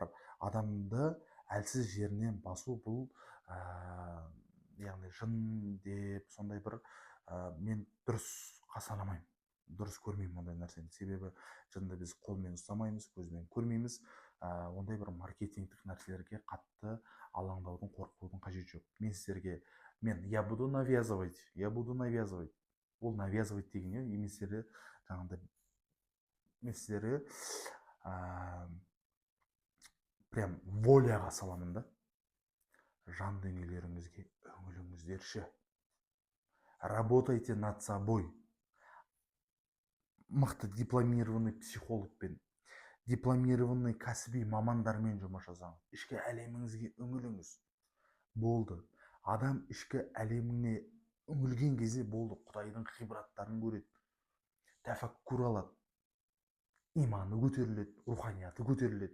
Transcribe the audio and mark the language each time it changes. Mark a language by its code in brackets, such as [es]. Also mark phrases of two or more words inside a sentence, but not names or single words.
[kk] Адамды әлсіз жерінен басу, бұл яғни жын деп сондай бір мен дұрысқа санамаймын, дұрыс көрмеймін ондай нәрсені. Себебі жынды біз қолмен ұстамаймыз, көзбен көрмейміз. Ондай бір маркетингтік нәрселерге қатты алаңдаудың, қорқудың қажеті жоқ. [ru] Я буду навязывать. [kk] Ол навязывать деген не? Мен сіздерге прям воляға саламын да. Жан дүниелеріңізге үңіліңіздерші. [ru] Работайте над собой. [kk] Мықты дипломированный психологпен, дипломированный кәсіби мамандармен жұмыс жасаңыз. Ішкі әлеміңізге үңіліңіз. Болды. Адам ішкі әлеміне үңілген кезде болды, Құдайдың ғибраттарын көреді, тәфәккур алады, иманы көтеріледі, руханияты көтеріледі.